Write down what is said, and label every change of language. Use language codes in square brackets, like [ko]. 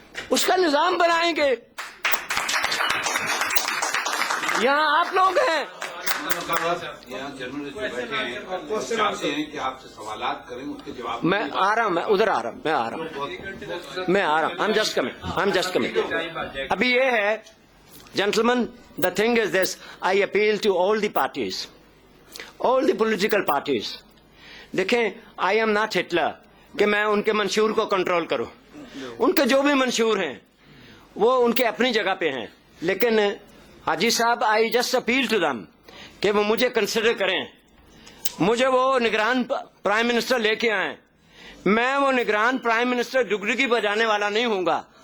[ur] اس کا نظام بنائیں گے. یہاں آپ لوگ ہیں, یہاں جنرل بیٹھے ہیں, چاہتے ہیں کہ آپ سے سوالات کریں, اس کے جواب میں آ رہا ہوں, میں ادھر آ رہا ہوں, میں آ رہا ہوں. [en] I'm just coming. [ur] ابھی یہ ہے [en] gentlemen, the thing is this, I appeal to all the parties, all the political parties. [ur] دیکھیں, [en] I am not Hitler [ur] کہ میں ان کے منشور کو کنٹرول کروں. ان کے جو بھی منشور ہیں وہ ان کے اپنی جگہ پہ ہیں, لیکن حاجی صاحب [en] I just appeal to them [ur] کہ وہ مجھے کنسیڈر کریں. مجھے وہ نگران پرائم منسٹر لے کے آئیں. میں وہ نگران پرائم منسٹر ڈگڈگی بجانے والا نہیں ہوں گا.